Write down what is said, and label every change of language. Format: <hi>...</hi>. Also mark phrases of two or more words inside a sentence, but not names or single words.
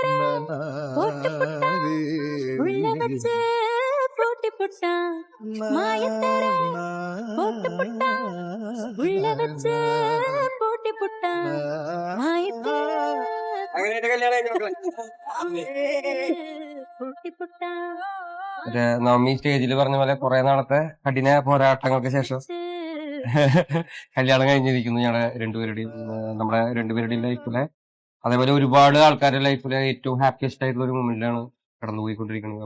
<ta>உள்ள வச்சு போட்டி புட்டான் மாயத்தர போட்டு புட்டான் உள்ள வச்சு போட்டி புட்டான் மாயத்தர</ta> <ml>നവമി സ്റ്റേജിൽ പറഞ്ഞ പോലെ കുറെ നാളത്തെ കഠിന പോരാട്ടങ്ങൾക്ക് ശേഷം കല്യാണം കഴിഞ്ഞിരിക്കുന്നു നമ്മുടെ രണ്ടുപേരുടെയും ലൈഫിലെ. അതേപോലെ ഒരുപാട് ആൾക്കാരുടെ ലൈഫിലെ ഏറ്റവും ഹാപ്പിയസ്റ്റ് ആയിട്ടുള്ള ഒരു മൊമെന്റിലാണ് കടന്നുപോയിക്കൊണ്ടിരിക്കുന്നത്.</ml>